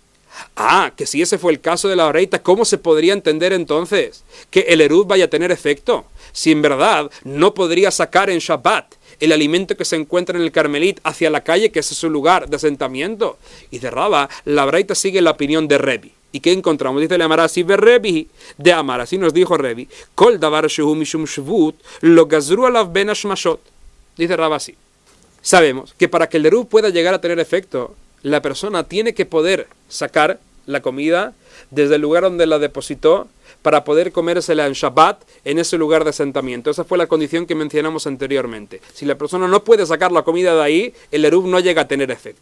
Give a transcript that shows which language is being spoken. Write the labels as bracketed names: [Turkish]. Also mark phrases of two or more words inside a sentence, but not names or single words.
[Spanish] Ah, que si ese fue el caso de la Braita, ¿cómo se podría entender entonces que el eruv vaya a tener efecto? Si en verdad no podría sacar en Shabbat el alimento que se encuentra en el Carmelit hacia la calle, que ese es su lugar de asentamiento. Y de Rava, la Braita sigue la opinión de Rebi. ¿Y qué encontramos? Dice la Amara, si ve Rebi, de Amara, así nos dijo Rebi, [Hebrew] כל דבר שהוא משום שבות לא גזרו עליו בין השמשות. [Spanish] Dice Rava así. Sabemos que para que el eruv pueda llegar a tener efecto, la persona tiene que poder sacar la comida desde el lugar donde la depositó para poder comérsela en Shabbat en ese lugar de asentamiento. Esa fue la condición que mencionamos anteriormente. Si la persona no puede sacar la comida de ahí, el eruv no llega a tener efecto.